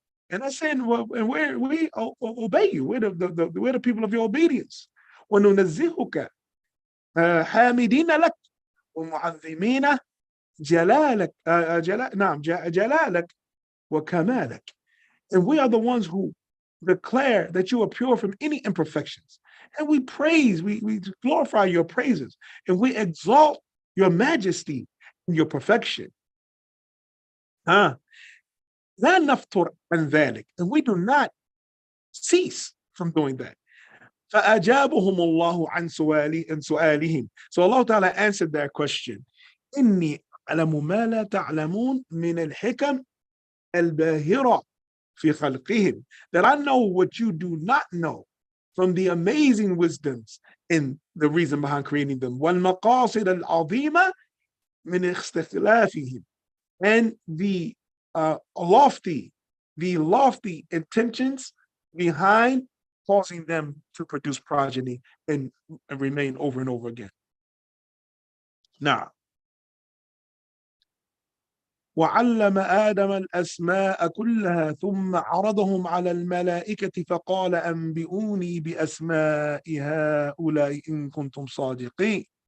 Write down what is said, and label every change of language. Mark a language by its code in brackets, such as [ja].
[en] And I said, well, and we obey you. We're the people of your obedience. [ar] وننزهك حامدين لك ومعظمين جلالك جلالك وكمالك. [en] And we are the ones who declare that you are pure from any imperfections. And we praise, we glorify your praises, and we exalt your majesty and your perfection. [ar] لا نفتر عن ذلك, [en] and we do not cease from doing that. [ar] فأجابهم الله عن سؤالهم. [en] So Allah Ta'ala answered their question. [ar] إني أعلم ما لا تعلمون من الحكم الباهرة في خلقهم. [en] That I know what you do not know from the amazing wisdoms in the reason behind creating them. [ar] والمقاصد العظيمة من استخلافهم. [en] And the lofty intentions behind causing them to produce progeny and remain over and over again. [ar] Now, وعلم آدم الأسماء كلها ثم عرضهم على الملائكة فقال أنبئوني بأسماء هؤلاء إن كنتم صادقين.